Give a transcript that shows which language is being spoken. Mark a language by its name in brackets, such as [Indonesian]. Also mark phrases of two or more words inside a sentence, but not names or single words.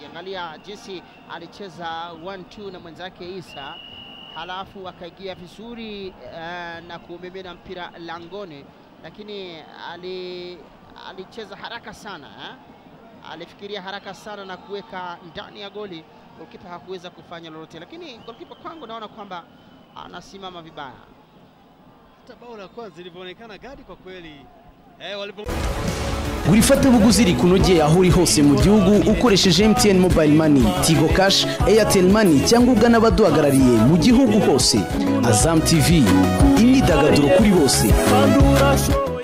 [Swahili] Angalia jinsi alicheza 1-2 na mwenzake Isa, halafu akaingia vizuri na kumimina mpira langoni, lakini alicheza haraka sana alifikiria haraka sana na kuweka ndani ya goli. Goalkeeper hakuweza kufanya lolote, lakini goalkeeper kwangu naona kwamba anasimama vibaya. Hata bao la kwanza lilivyoonekana gadi kwa kweli [Kinyarwanda] Urifata buguziri kunogeye aho uri hose mu gihugu ukoresheje MTN Mobile Money, Tigo Cash, Airtel Money cyangwa ugana abaduhagarariye mu gihugu hose. Azam TV, imyidagaduro kuri bose.